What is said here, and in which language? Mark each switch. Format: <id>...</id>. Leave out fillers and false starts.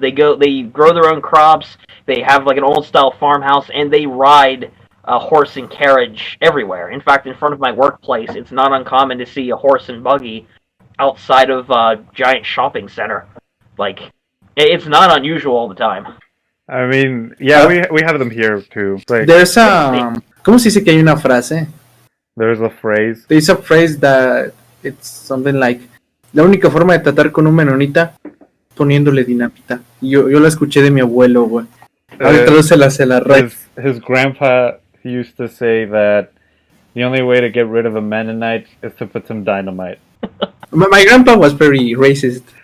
<en>They grow their own crops. They have like an old style farmhouse, and they ride a horse and carriage everywhere. In fact, in front of my workplace, it's not uncommon to see a horse and buggy outside of a giant shopping center. Like, it's not unusual all the time. I mean, yeah, we have them here too. Like, There's a...</en> <es>¿Cómo se dice que hay una frase?</es> <en>there's a phrase. There's a phrase that it's something like</en> <es>la única forma de tratar con un menonita poniéndole dinamita. Yo la escuché de mi abuelo, güey. Ahorita se la</es> <en>his grandpa used to say that the only way to get rid of a Mennonite is to put some dynamite. My grandpa was very racist.</en>